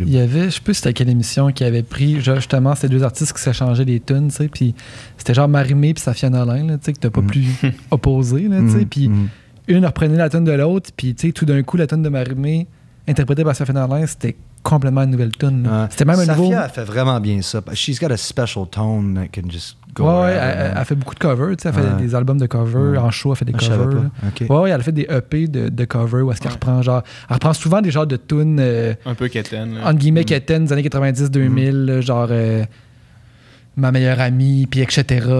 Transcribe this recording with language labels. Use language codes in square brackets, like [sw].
[fr] Il y avait, je sais plus c'était à quelle émission qui avait pris, justement, ces deux artistes qui s'échangeaient des tunes, tu sais, puis c'était genre Marie-Mé puis Safia Nolin, tu sais, que t'as pas pu opposer, là, tu sais, puis une reprenait la tune de l'autre, puis tu sais, tout d'un coup, la tune de Marie-Mé, interprétée par Safia Nolin, c'était complètement une nouvelle tune. C'était même un nouveau... Safia, elle fait vraiment bien ça. [en] She's got a special tone that can just go [fr] ouais, elle fait beaucoup de covers, tu sais, elle fait des albums de covers, en show, elle fait des covers. Okay. Ouais, elle a fait des EP de covers où est-ce qu'elle reprend genre... Elle reprend souvent des genres de tunes... un peu quétaine. Entre guillemets, quétaine des années 90-2000, genre... Ma meilleure amie, puis etc.